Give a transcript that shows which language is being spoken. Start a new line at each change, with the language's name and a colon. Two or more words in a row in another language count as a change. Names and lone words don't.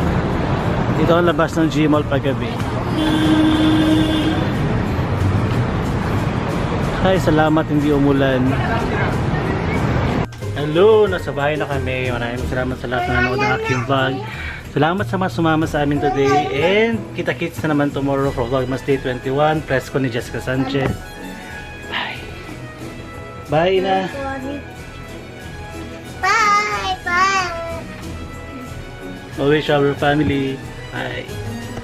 Filipino: Dito ang labas ng G-Mall paggabi. Ay, salamat hindi umulan. Hello, nasa bahay na kami. Maraming salamat sa lahat na nanood ng aking vlog. Salamat sa mga sumama sa amin today.
English: And
Filipino: kita-kits na naman
English: tomorrow for Vlogmas Day 21.
Filipino: Presko ni Jessica Sanchez. Bye. Bye na.
English: Bye. Bye. Always our family. Bye.